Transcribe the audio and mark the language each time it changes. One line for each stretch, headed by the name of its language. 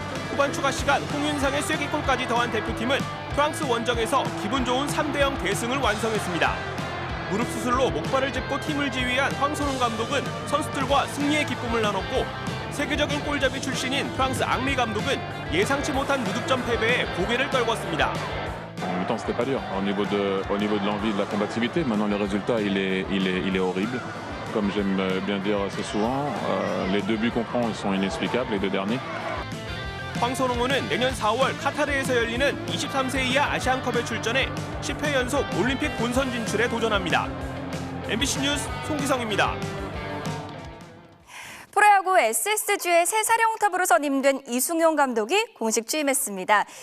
Korean: 후반 추가 시간 홍윤상의 쐐기골까지 더한 대표팀은 프랑스 원정에서 기분 좋은 3대0 대승을 완성했습니다. 무릎 수술로 목발을 짚고 팀을 지휘한 황선홍 감독은 선수들과 승리의 기쁨을 나눴고 세계적인 골잡이 출신인 프랑스 앙리 감독은 예상치 못한 무득점 패배에 고개를 떨궜습니다.
French: En même temps, c'était pas dur. Au niveau de l'envie, de la combativité, maintenant le résultat, il est horrible. Comme j'aime bien dire assez souvent, les deux buts qu'on prend, ils sont inexplicables, les deux derniers.
Korean: 황선홍호는 내년 4월 카타르에서 열리는 23세 이하 아시안컵에 출전해 10회 연속 올림픽 본선 진출에 도전합니다. MBC 뉴스 송기성입니다. 프로야구 SSG의 새 사령탑으로 선임된 이승용 감독이 공식 취임했습니다.